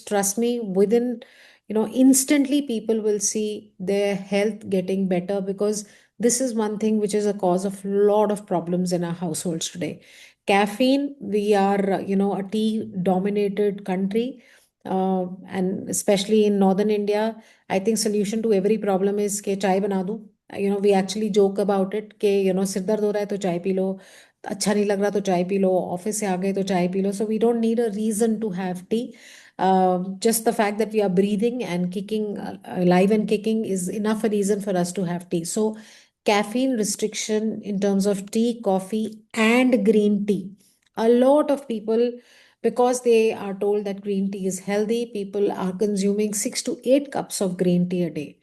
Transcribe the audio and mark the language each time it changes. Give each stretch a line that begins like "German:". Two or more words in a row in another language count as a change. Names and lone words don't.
English: Trust me, within, instantly people will see their health getting better, because this is one thing which is a cause of lot of problems in our households today. Caffeine, we are, a tea dominated country, and especially in northern India, I think solution to every problem is
Hindi: के चाय बना दो.
English: We actually joke about it
Hindi: के, सिर दर्द हो रहा है तो चाय पी लो, अच्छा नहीं लग रहा तो चाय पी लो, ऑफिस से आ गए तो चाय पी लो.
English: So we don't need a reason to have tea. Just the fact that we are breathing and kicking, alive and kicking, is enough a reason for us to have tea. So caffeine restriction in terms of tea, coffee, and green tea. A lot of people, because they are told that green tea is healthy, people are consuming 6 to 8 cups of green tea a day.